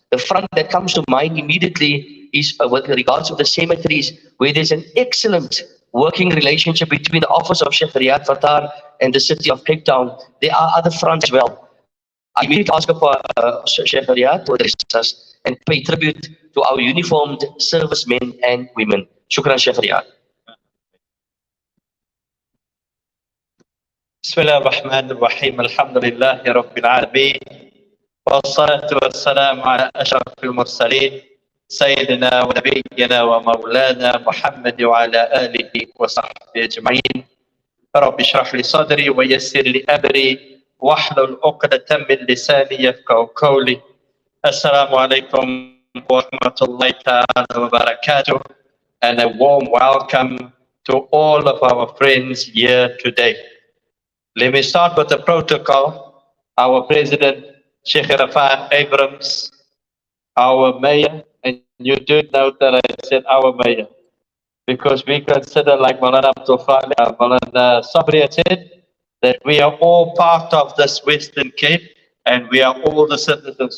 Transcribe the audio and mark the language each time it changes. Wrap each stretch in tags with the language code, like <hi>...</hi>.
<en>The front that comes to mind immediately is with regards to the cemeteries, where there's an excellent working relationship between the office of Sheikh Riyad Fattar and the City of Cape Town. There are other fronts as well. I immediately ask for Sheikh Riyad to address us and pay tribute to our uniformed servicemen and women. Shukran, Sheikh Riyad.</en> <ar>بسم الله الرحمن الرحيم الحمد لله رب العالمين والصلاة والسلام على أشرف المرسلين سيدنا ونبينا ومولانا محمد وعلى آله وصحبه أجمعين رب اشرح لي صدري ويسر لي أمري واحلل عقدة من لساني يفقهوا قولي السلام عليكم ورحمة الله تعالى وبركاته</ar> <en>and a warm welcome to all of our friends here today. Let me start with the protocol. Our President, Sheikh Rafat Abrams, our Mayor, and you do note that I said our Mayor, because we consider, like Maulana Abdul Khali, Maulana Sabri said, that we are all part of this Western Cape, and we are all the citizens.</en>